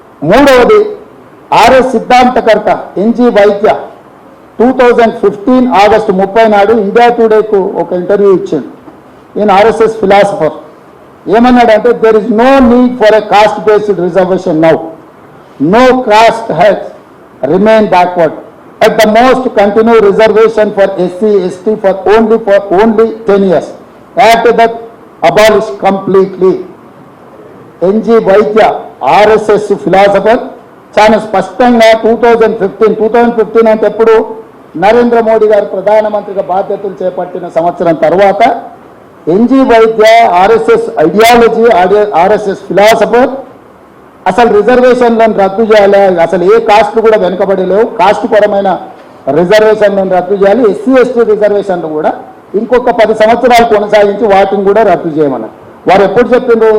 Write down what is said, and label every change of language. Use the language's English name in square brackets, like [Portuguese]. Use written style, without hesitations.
[Telugu] మూడవది RS సిద్ధాంతకర్త NG వైద్య 2015 August 30 నాడు ఇండియా టుడేకు ఒక ఇంటర్వ్యూ ఇచ్చింది. ఈయన ఆర్ఎస్ఎస్ ఫిలాసఫర్. ఏమన్నాడంటే [English] There is no need for a caste based reservation now. No caste has remain backward. At the most, continue reservation for SC, ST for only 10 years. After that, abolish completely. [Telugu] NG వైద్య RSS philosopher చాలా స్పష్టంగా 2015 అంటే ఎప్పుడు నరేంద్ర మోడీ గారు ప్రధానమంత్రిగా బాధ్యతలు చేపట్టిన సంవత్సరం తర్వాత ఎన్జి వైద్య ఆర్ఎస్ఎస్ ఐడియాలజీ, ఆర్ఎస్ఎస్ ఫిలాసఫర్ అసలు రిజర్వేషన్లను రద్దు చేయాలి, అసలు ఏ కాస్ట్లు కూడా వెనుకబడి లేవు, కాస్ట్ పరమైన రిజర్వేషన్లను రద్దు చేయాలి, ఎస్సీ ఎస్టీ రిజర్వేషన్లు కూడా ఇంకొక 10 సంవత్సరాలు కొనసాగించి వాటిని కూడా రద్దు చేయమన్నారు. వారు ఎప్పుడు చెప్పిండ్రు?